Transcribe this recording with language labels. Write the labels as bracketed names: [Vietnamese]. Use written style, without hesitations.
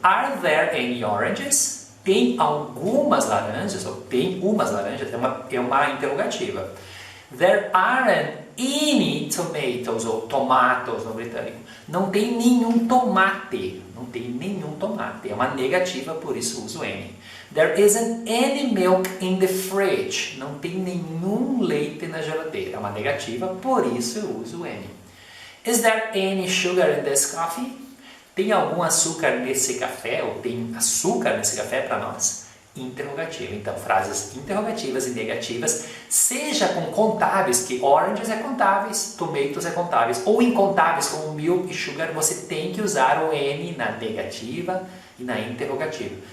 [Portuguese] Are there any oranges? Tem algumas laranjas, ou tem umas laranjas, é uma interrogativa. [English] There aren't any tomatoes, ou tomatoes no britânico. [Portuguese] Não tem nenhum tomate. Não tem nenhum tomate. É uma negativa, por isso uso any. [English] There isn't any milk in the fridge. [Portuguese] Não tem nenhum leite na geladeira. É uma negativa, por isso eu uso any. [English] Is there any sugar in this coffee? [Portuguese] Tem algum açúcar nesse café? Ou tem açúcar nesse café para nós? Interrogativa. Então, frases interrogativas e negativas, seja com contáveis, que oranges é contáveis, tomatoes é contáveis, ou incontáveis como milk e sugar, você tem que usar o N na negativa e na interrogativa.